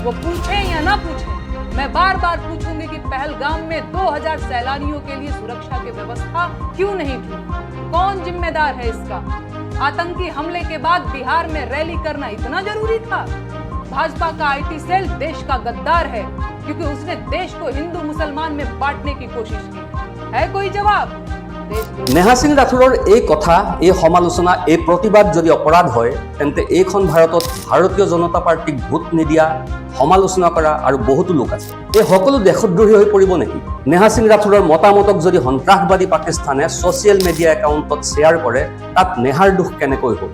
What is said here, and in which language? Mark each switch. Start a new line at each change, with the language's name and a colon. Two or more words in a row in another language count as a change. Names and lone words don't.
Hindi: वो पूछे या ना पूछे, मैं बार बार पूछूंगी कि पहलगाम में 2000 सैलानियों के लिए सुरक्षा की व्यवस्था क्यों नहीं की? कौन जिम्मेदार है इसका? आतंकी हमले के बाद बिहार में रैली करना इतना जरूरी था? भाजपा का आईटी सेल देश का गद्दार है, क्योंकि उसने देश को हिंदू मुसलमान में बांटने की कोशिश की। है कोई जवाब?
Assamese: नेহা সিং ৰাথোৰৰ এই কথা, এই সমালোচনা, এই প্ৰতিবাদ যদি অপৰাধ হয়, তেন্তে এইখন ভাৰতত ভাৰতীয় জনতা পাৰ্টিক ভোট নিদিয়া, সমালোচনা কৰা আৰু বহুতো লোক আছে। এই সকলো দেশদ্ৰোহী হৈ পৰিব নেকি? নেহা সিং ৰাথোৰৰ মতামতক যদি সন্ত্ৰাসবাদী পাকিস্তানে ছ'চিয়েল মিডিয়া একাউণ্টত শ্বেয়াৰ কৰে, তাত নেহাৰ দুখ কেনেকৈ হ'ল?